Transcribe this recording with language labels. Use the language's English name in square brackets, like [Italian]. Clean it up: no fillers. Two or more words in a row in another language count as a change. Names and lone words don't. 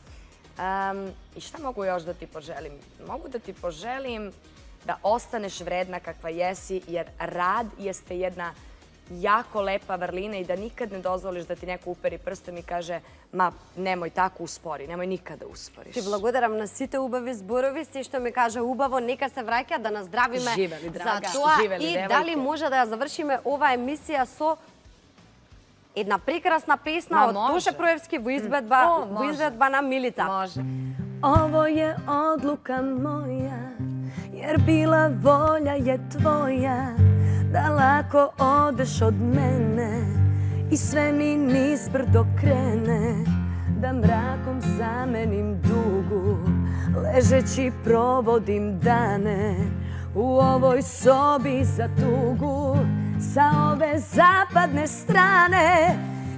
[Serbian] I šta mogu još da ti poželim? Mogu da ti poželim da ostaneš vredna kakva jesi, jer rad jeste jedna jako lepa vrlina i da nikad ne dozvoliš da ti neko uperi prstom i kaže ma nemoj tako, uspori, nemoj nikada usporiš. [Macedonian] Ти благодарам на сите убави зборови, се што ми кажа убаво, нека се враќа да наздравиме Живели, драга, за тоа живели, и девојке. дали може да ја завршиме оваа емисија со една прекрасна песна од може. Тоше Проевски во изvedba на Милица. [Serbian] Može. Ovo je odluka moja, jer bila volja je tvoja, da lako odeš od mene i sve mi nizbrdo krene, da mrakom zamenim dugu, ležeći provodim dane u ovoj sobi za tugu, sa ove zapadne strane.